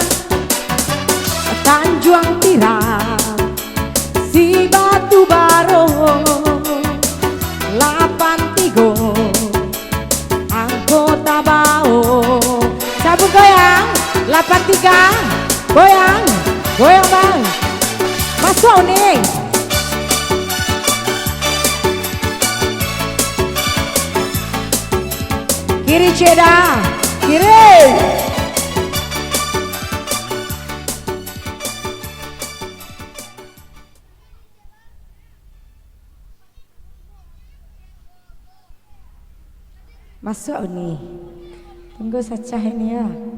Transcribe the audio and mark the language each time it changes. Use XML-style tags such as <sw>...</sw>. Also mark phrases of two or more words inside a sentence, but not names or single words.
<id>Tanjuang Tiram, si Batu Baro, 83 Kota Bau. Cabut goyang 83, goyang, goyang bang. Masuk nih. Kiri ceda, kiri. Masuk nih, tunggu saja ini ya.</id>